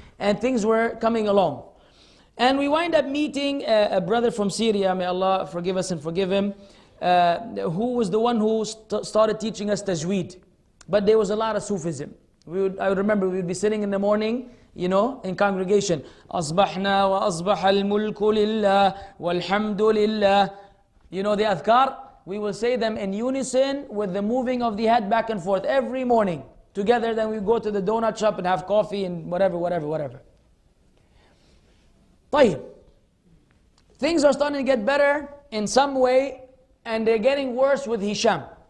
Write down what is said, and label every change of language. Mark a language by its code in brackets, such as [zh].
[en] And things were coming along. And we wind up meeting a brother from Syria, may Allah forgive us and forgive him, who was the one who started teaching us tajweed. But there was a lot of Sufism. I would remember we would be sitting in the morning, in congregation. [ar] أصبحنا وأصبح الملك لله والحمد لله. [en] The adhkar, we will say them in unison with the moving of the head back and forth every morning. Together, then we go to the donut shop and have coffee and whatever. [ar] طيب. [en] Things are starting to get better in some way, and they're getting worse with Hisham.